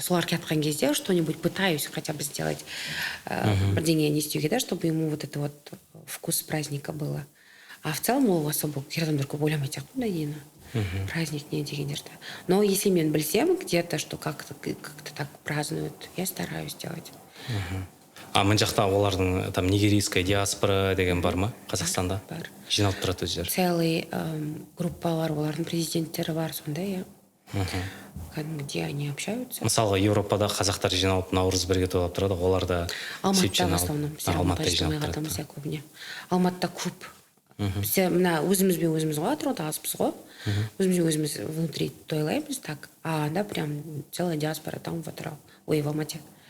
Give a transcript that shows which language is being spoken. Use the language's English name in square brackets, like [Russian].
[Kazakh] Солар кеткен кезде [Russian] что-нибудь пытаюсь хотя бы сделать, [Kazakh] бірдеңе не істеуге, [Russian] да, чтобы ему вот это вот вкус праздника было. А в целом [Kazakh] ол особо ер адамдар көп ойламайды сияқты дейін. Праздник не дегендерді. [Russian] Но если [Kazakh] мен білсем [Russian] где-то, что как-то так празднуют, я стараюсь делать. [Kazakh] Мына жақта олардың там нигерийская диаспора деген бар ма Қазақстанда? Бар. Жиналып тұрады өздері. Целый группалар, олардың президенттері бар, сондай, где они общаются. Мысалға, Европада қазақтар жиналып наурыз бірге тойлап тұрады, оларда [Russian] Алматыда в основном. [Kazakh] Алматыда жиналып тұрады. Алматыда көп. Мына өзімізбен өзіміз ғой, атырауда азбыз ғой. Өзімізбен өзіміз внутри тойлаймыз так, [Russian] а анда прям целая диаспора там в Атырау, ой, в Алмате.